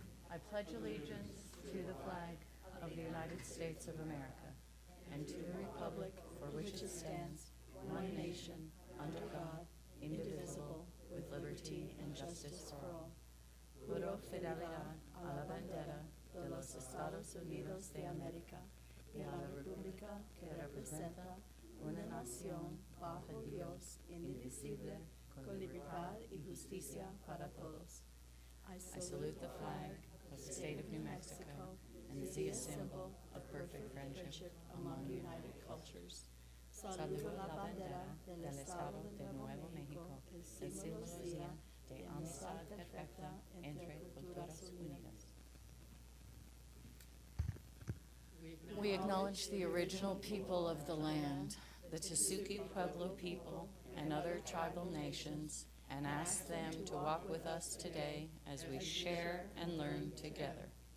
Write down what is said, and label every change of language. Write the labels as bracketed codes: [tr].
[en] I pledge allegiance to the flag of the United States of America and to the republic for which it stands, one nation, under God, indivisible, with liberty and justice for all. [es] Juro fidelidad a la bandera de los Estados Unidos de América y a la república que representa una nación bajo Dios, indivisible, con libertad y justicia para todos. [en] I salute the flag of the state of New Mexico and is a symbol of perfect friendship among united cultures. [es] Saludo la bandera del Estado de Nuevo México, el simbología de amistad perfecta entre culturas unidas. [en] We acknowledge the original people of the land, the Tesuque Pueblo people and other tribal nations, and ask them to walk with us today as we share and learn together.